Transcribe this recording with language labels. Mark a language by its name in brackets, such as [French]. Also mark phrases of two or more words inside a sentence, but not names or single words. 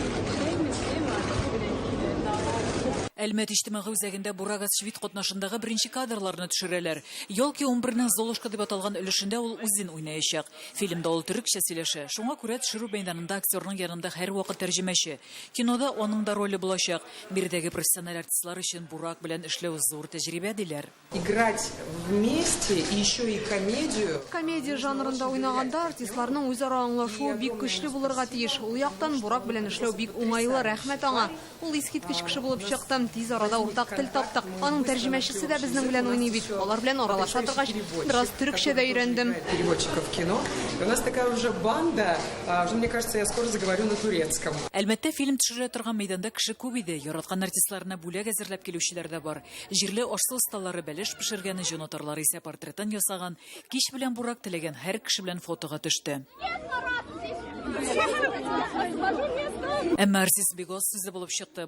[Tatar] Әлмәт иҗтимагый үзәгендә Бурак Ашчевит катнашындагы беренче кадрларны төшерәләр. Елки 11-нең Золушка дип аталган өлешендә ул үзен уйнаячак. Фильмда ул төрекчә сөйләшә. Шуңа күрә төшерү мәйданында актерның янында һәрвакыт тәрҗемәче. Кинода аның да роле булачак. Биредәге профессиональ артистлар өчен Бурак белән эшләү зур тәҗрибә диләр. [Russian] Играть вместе и еще и комедию. [Tatar] Комедия жанрында уйнаганда артистларның үзара аңлашуы бик көчле булырга тиеш. Ул яктан Бурак белән эшләү бик уңайлы, рәхмәт аңа. Ул искиткеч кеше булып чыкты. Тиз арада уртак тел таптык. Аның тәрҗемәчесе дә безнең белән уйный бит. Алар белән аралаша торгач, бераз төрекчә дә өйрәндем. [Russian] Переводчиков кино. У нас такая уже банда. Уже мне кажется, я скоро заговорю на турецком. [Tatar] Әлбәттә, фильм төшерелә торган мәйданда кеше күп иде. Яраткан артистларына бүләк әзерләп килүчеләр дә бар. Җирле ашсыз осталары бәлеш пешергәне җонатарлар исә портреттан ясаган. Кич белән Бурак теләгән һәр кеше белән фотога төште. Әмма артист бик аз сүзле булып чыкты.